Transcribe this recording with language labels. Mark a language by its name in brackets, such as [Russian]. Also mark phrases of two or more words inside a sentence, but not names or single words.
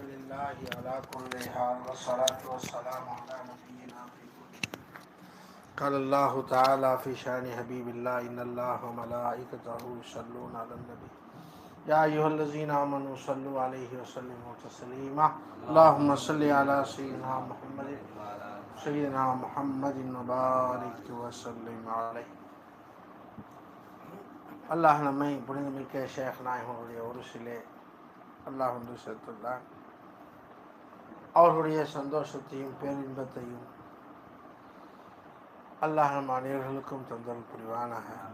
[Arabic] لله على كل حال والصلاة والسلام على نبينا في كل قال الله تعالى في شأن حبيب الله إن الله وملائكته يصلون على النبي يا أيها الذين آمنوا صلوا عليه وسلموا تسليما اللهم صل على سيدنا محمد وبارك وسلم عليه. [Tamil] அல்லாஹ் நம்மை புனிதமிக்க ஷேக் நாயகனுடைய ஒரு சிலே அல்லாஹ் ஒன்று சேர்த்துள்ளான். அவர்களுடைய சந்தோஷத்தையும் பேரின்பத்தையும் அல்லாஹ் நம் அனைவர்களுக்கும் தந்தல் புரிவானாக.